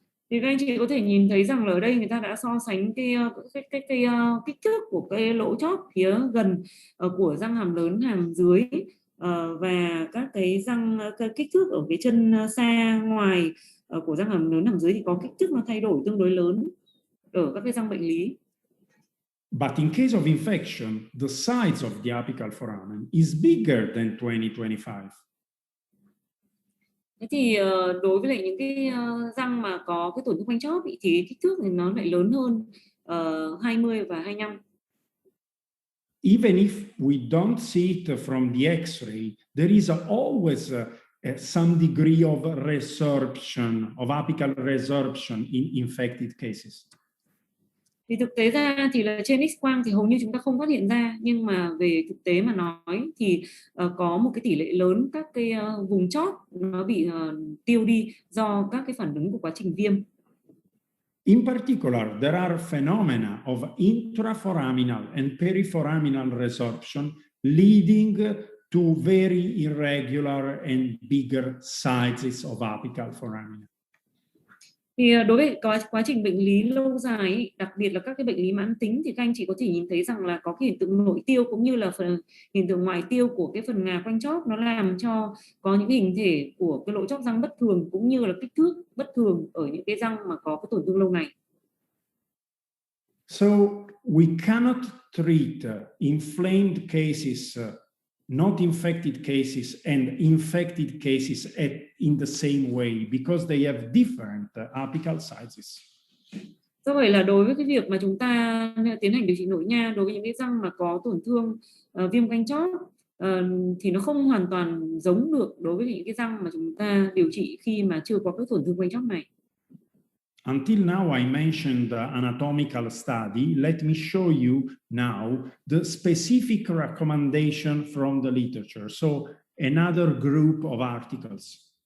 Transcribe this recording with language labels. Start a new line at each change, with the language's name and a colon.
Vietnamese: Thì các anh chị có thể nhìn thấy rằng ở đây người ta đã so sánh cái kích thước của cái lỗ chóp phía gần của răng hàm lớn, hàm dưới và các cái răng kích thước ở cái chân xa ngoài của răng hàm lớn, hàm dưới thì có kích thước nó thay đổi tương đối lớn ở các cái răng bệnh lý.
English: But in case of infection, the size of the apical foramen is bigger than 20-25.
Vietnamese: Thế thì đối với lại những cái răng mà có cái tổn thương quanh chóp thì kích thước thì nó lại lớn hơn 20 và 25.
English: Even if we don't see it from the X-ray, there is always some degree of resorption, of apical resorption in infected cases.
Vietnamese: Thì thực tế ra thì là trên X-quang thì hầu như chúng ta không phát hiện ra, nhưng mà về thực tế mà nói thì có một cái tỷ lệ lớn các cái vùng chóp nó bị tiêu đi do các cái phản ứng của quá trình viêm.
English: In particular, there are phenomena of intraforaminal and periforaminal resorption leading to very irregular and bigger sizes of apical foramina.
Vietnamese: Thì đối với quá trình bệnh lý lâu dài, đặc biệt là các cái bệnh lý mãn tính thì các anh chị có thể nhìn thấy rằng là có cái hiện tượng nội tiêu cũng như là hiện tượng ngoại tiêu của cái phần ngà quanh chóp, nó làm cho có những hình thể của cái lỗ chóp răng bất thường cũng như là kích thước bất thường ở những cái răng mà có cái tổn thương lâu ngày.
English: So we cannot treat inflamed cases, not infected cases, and infected cases in the same way because they have different apical sizes.
Vietnamese: Do vậy là đối với cái việc mà chúng ta tiến hành điều trị nội nha đối với những cái răng mà có tổn thương viêm quanh chóp thì nó không hoàn toàn giống được đối với những cái răng mà chúng ta điều trị khi mà chưa có các tổn thương quanh chóp này.
English: Until now, I mentioned the anatomical study. Let me show you now the specific recommendation from the literature. So, another group of articles.